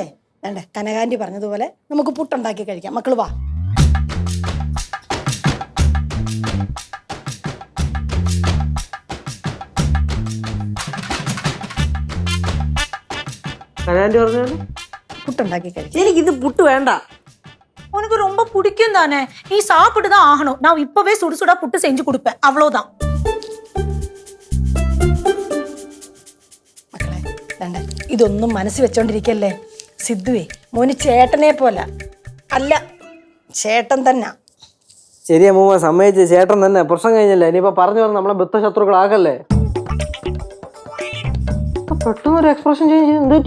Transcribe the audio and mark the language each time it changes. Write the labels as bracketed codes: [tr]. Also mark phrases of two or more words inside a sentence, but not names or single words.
[ml] വേണ്ടേ കനകാന്റി പറഞ്ഞതുപോലെ നമുക്ക് പുട്ടുണ്ടാക്കി കഴിക്കാം. മക്കള് വാ. കനാൻറ്റി പറഞ്ഞാല് പുട്ടുണ്ടാക്കി കഴിക്കാം. എനിക്കിത് പുട്ട് വേണ്ട. [ta] உனக்கு ரொம்ப பிடிக்கும் தானே, நீ சாப்பிட்டு தான் ஆகணும். நான் இப்பவே சுடுசுடா புட்டு செஞ்சு கொடுப்பேன், அவ்வளவுதான். [ml] മക്കളെ വേണ്ട ഇതൊന്നും മനസ്സിൽ വെച്ചോണ്ടിരിക്കല്ലേ. സിദ്ധുവേ മോന് ചേട്ടനെ പോലെ അല്ല, ചേട്ടൻ തന്നെ. ശരി അമ്മൂമ്മ സമ്മതിച്ച്. ചേട്ടൻ തന്നെ പ്രശ്നം കഴിഞ്ഞല്ലേ. ഇനിയിപ്പോ പറഞ്ഞു പറഞ്ഞ് നമ്മളെ ബദ്ധശത്രുക്കളാകല്ലേ. പെട്ടെന്നൊരു എക്സ്പ്രഷൻ ചേഞ്ച് എന്തുപറ്റി?